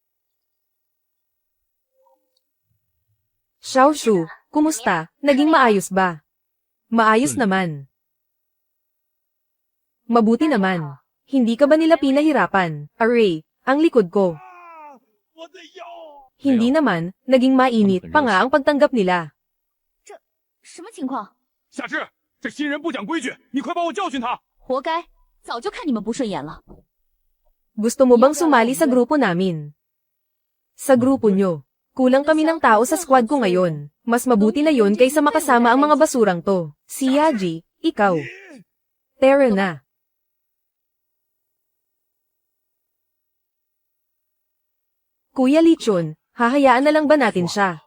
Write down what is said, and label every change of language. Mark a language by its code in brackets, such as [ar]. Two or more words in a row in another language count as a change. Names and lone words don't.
[tl] Xiaoshu, kumusta? Naging maayos ba? Maayos naman. Mabuti naman. Hindi ka ba nila pinahirapan? Array, ang likod ko. Hindi naman, naging mainit pa nga ang pagtanggap nila. [zh] 什么情况？夏至，这新人不讲规矩，你快帮我教训他！活该，早就看你们不顺眼了。 [tl] Gusto mo bang sumali sa grupo namin? Sa grupo nyo. Kulang kami ng tao sa squad ko ngayon. Mas mabuti na yon kaysa makasama ang mga basurang to. Si Yaji, ikaw. Tara na. Kuya Lichun, hahayaan na lang ba natin siya?